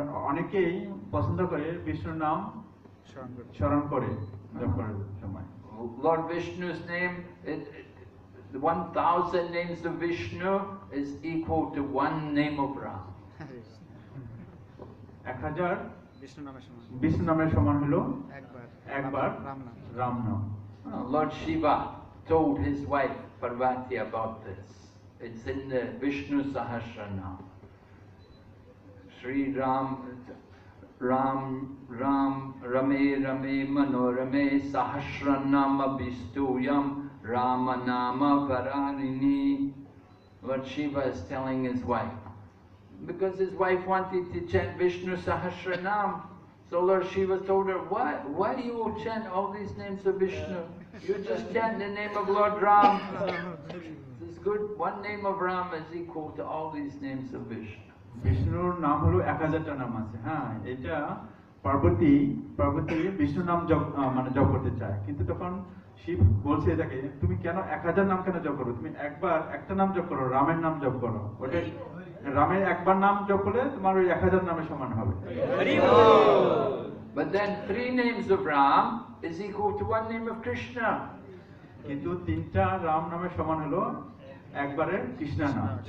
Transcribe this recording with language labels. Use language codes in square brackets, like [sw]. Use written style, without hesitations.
[bn] অনেকেই পছন্দ করে বিষ্ণুর নাম স্মরণ করে জপ করার সময়। [en] Lord Vishnu's name, the 1000 names of Vishnu is equal to one name of Ram. [bn] 1000 Vishnu নামের সমান হলো একবার রাম নাম। [en] Lord Shiva told his wife Parvati about this. It's in the Vishnu Sahasranam. [sa] Shri Ram, Rame Rame Manorame Sahasranama Vistuyam Ramanama Vararini. [en] Lord Shiva is telling his wife. Because his wife wanted to chant Vishnu Sahasranam. So Lord Shiva told her, why do you chant all these names of Vishnu? You just chant the name of Lord Ram. This is good. One name of Ram is equal to all these names of Vishnu. [bn] বিষ্ণুর নাম হলো 1000টা নাম আছে। হ্যাঁ, এটা পার্বতী বিষ্ণু নাম মানে জপ করতে চায়, কিন্তু তখন শিব বলছে এটাকে, তুমি কেন 1000 নাম কেন জপ করো, তুমি একবার একটা নাম জপ করো, রামের নাম জপ করো। ওটা রামের একবার নাম জপ করলে তোমার ওই 1000 নামের সমান হবে। [en] But then 3 names of Ram is equal to 1 name of Krishna. [bn] কিন্তু 3টা রাম নামের সমান হলো একবারে কৃষ্ণ নাম।